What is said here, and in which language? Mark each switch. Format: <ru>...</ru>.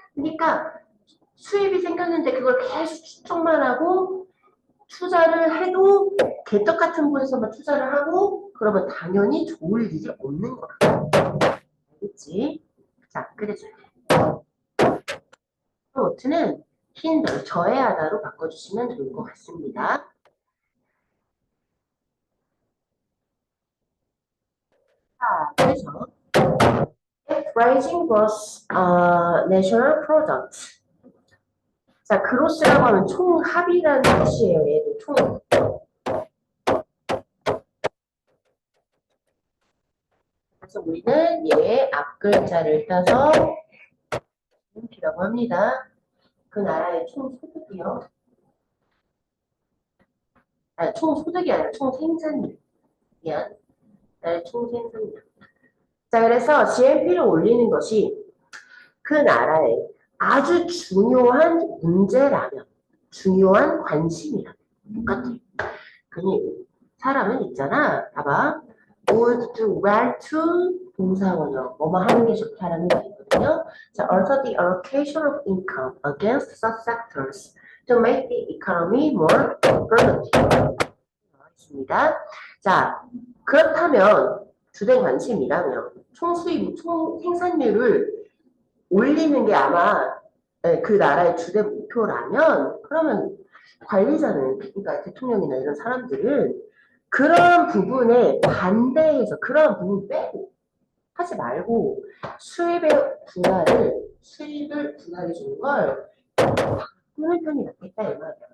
<ko>그러니까 수입이 생겼는데 그걸 계속 추적만 하고 투자를 해도 개떡 같은 곳에서만 투자를 하고 그러면 당연히 좋을 일이 없는 거야. 알겠지? 자, 그래서 노트는 힌더, 저해하다로 바꿔주시면 좋을 것 같습니다. 자, 그래서</ko> <en>if rising gross national product</en> <ko>자, 그로스라고 하면 총합이라는 뜻이에요. 얘도 총. 그래서 우리는 얘 앞글자를 따서 GNP라고 합니다. 그 나라의 총 소득이요. 아니, 총 소득이 아니라 총 생산량. 미안. 나라의 총 생산량. 자, 그래서 GNP를 올리는 것이 그 나라의 아주 중요한 문제라면, 중요한 관심이라면 똑같아요. 그니 사람은 있잖아. 봐봐.</ko> <en>would do well to</en> <ko>동사원형 뭐뭐 하는 게 좋다라는 얘기거든요. 자,</ko> <en>alter the allocation of income against such sectors to make the economy more productive.</en> <ko>있습니다. 자, 그렇다면 주된 관심이라면 총수입, 총 생산률을 올리는 게 아마 그 나라의 주된 목표라면 그러면 관리자는 그러니까 대통령이나 이런 사람들은 그런 부분에 반대해서 그런 부분 빼고 하지 말고 수입을 분할해 주는 걸 바꾸는 편이 낫겠다 이 말이야.</ko>